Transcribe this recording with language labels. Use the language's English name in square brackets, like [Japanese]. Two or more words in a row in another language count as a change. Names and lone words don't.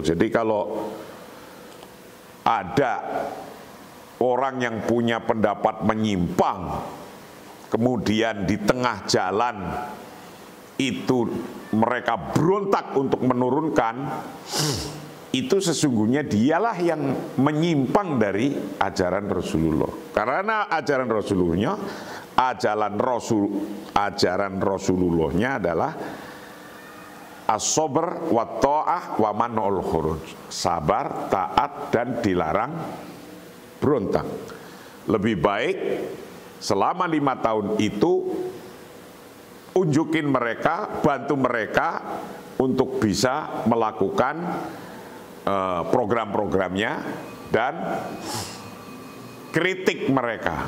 [Indonesian] Jadi kalau ada orang yang punya pendapat menyimpang, kemudian di tengah jalan itu mereka berontak untuk menurunkan, itu sesungguhnya dialah yang menyimpang dari ajaran Rasulullah. Karena ajaran Rasulullah, ajaran Rasulullahnya adalah [Arabic] الصبر وطاعة ومنع الخروج, [Indonesian] sabar, taat, dan dilarang berontak. Lebih baik selama 5 tahun itu unjukin mereka, bantu mereka untuk bisa melakukan program-programnya dan kritik mereka.